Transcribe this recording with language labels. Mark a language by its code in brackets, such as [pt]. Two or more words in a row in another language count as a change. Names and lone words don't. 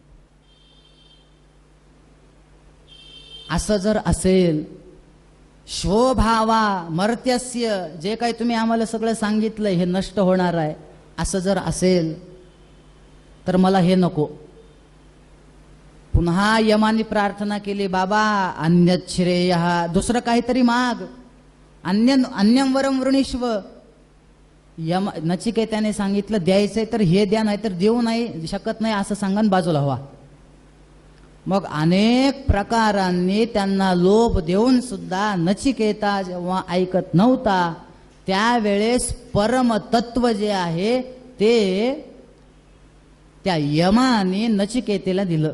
[mr] असं जर असेल, [sa] श्वभावा मर्त्यस्य, [mr] जे काही तुम्ही आम्हाला सगळं सांगितलं हे नष्ट होणार आहे, असं जर असेल तर मला हे नको. पुन्हा यमानी प्रार्थना केली, बाबा [sa] अन्यत् श्रेयः, [mr] दुसरं काहीतरी माग. [sa] अन्यं वरं वृणीष्व. [mr] नचिकेताने सांगितलं द्यायचंय तर हे द्या, नाही तर देऊ नाही शकत नाही असं सांगून बाजूला व्हा. मग अनेक प्रकारांनी त्यांना लोभ देऊन सुद्धा नचिकेता जेव्हा ऐकत नव्हता, त्यावेळेस परमतत्व जे आहे ते त्या यमाने नचिकेतेला दिलं.